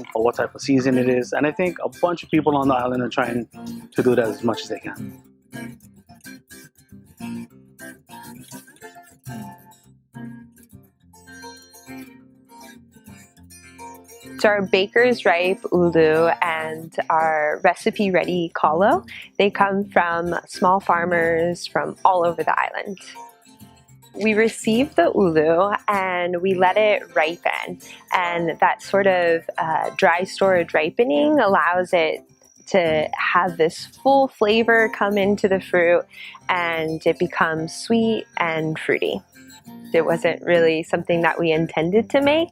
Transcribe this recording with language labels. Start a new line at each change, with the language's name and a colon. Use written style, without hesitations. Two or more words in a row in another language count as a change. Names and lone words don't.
English: Or what type of season it is. And I think a bunch of people on the island are trying to do that as much as they can. So our baker's ripe ʻulu and our recipe ready kalo, they come from small farmers from all over the island. We received the ʻulu and we let it ripen, and that sort of dry storage ripening allows it to have this full flavor come into the fruit, and it becomes sweet and fruity. It wasn't really something that we intended to make.